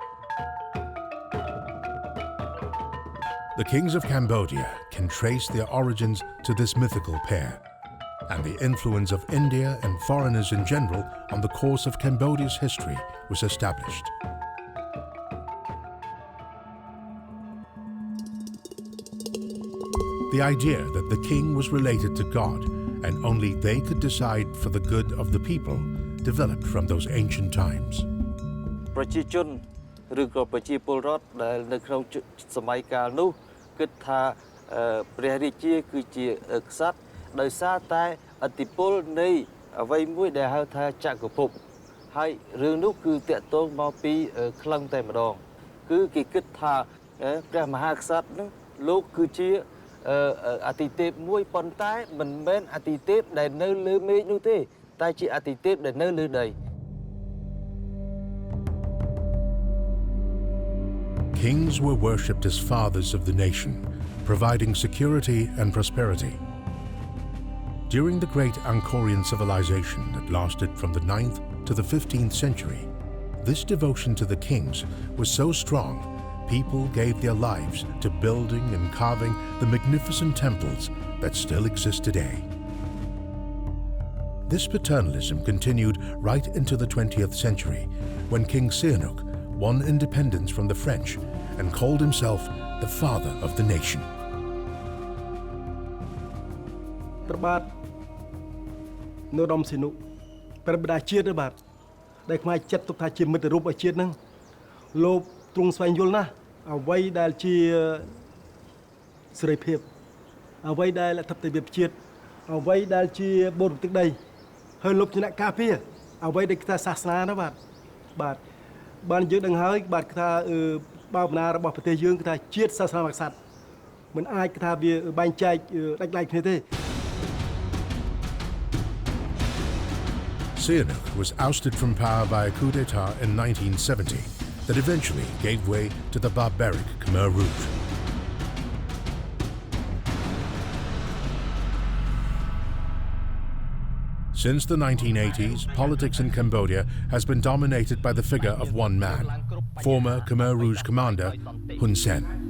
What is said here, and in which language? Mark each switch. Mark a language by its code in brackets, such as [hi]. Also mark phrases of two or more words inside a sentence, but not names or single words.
[en] The kings of Cambodia can trace their origins to this mythical pair, and the influence of India and foreigners in general on the course of Cambodia's history was established. The idea that the king was related to God and only they could decide for the good of the people developed from those ancient times. [km] ប្រជាជនឬក៏ប្រជាពលរដ្ឋដែលនៅក្នុងសម័យកាលនោះគិតថាព្រះរាជាគឺជាក្សត្រដោយសារតែឥទ្ធិពលនៃអ្វីមួយដែលហៅថាចក្រភពហើយរឿងនោះគឺតាក់ទងមកពីក្លឹងតែម្ដងគឺគេគិតថាព្រះមហាក្សត្រនោះលោកគឺជាអាទិទេពមួយប៉ុន្តែមិនមែនអាទិទេពដែលនៅលើមេឃនោះទេតែជាអាទិទេពដែលនៅលើដី [en] Kings were worshipped as fathers of the nation, providing security and prosperity. During the great Angkorian civilization that lasted from the 9th to the 15th century, this devotion to the kings was so strong, people gave their lives to building and carving the magnificent temples that still exist today. This paternalism continued right into the 20th century, when King Sihanouk won independence from the French and called himself the father of the nation. [km] ព្រះបាទនរោត្តមសីហនុព្រះបិតាជាតិបាទដែលខ្មែរចិត្តទុកថាជាមិត្តរូបឲ្យជាតិហ្នឹងលោកទ្រង់ស្វែងយល់ណាស់អ្វីដែល ជាសេរីភាពអ្វីដែលអធិបតេយ្យជាតិអ្វីដែលជាបូរទឹកដីហើយលោកជាអ្នកការពារអ្វីដែលគេថាសាសនាណាបាទបានយើងដឹងហើយបាទគេថាបាវនារបស់ប្រទេសយើងគេថាជាតិសាសនាមហាក្សត្រមិនអាចគេថាវាបែងចែកដាច់គ្នាទេ [en] Sihanouk was ousted from power by a coup d'etat in 1970 that eventually gave way to the barbaric Khmer Rouge. Since the 1980s, politics in Cambodia has been dominated by the figure of one man, former Khmer Rouge commander Hun Sen.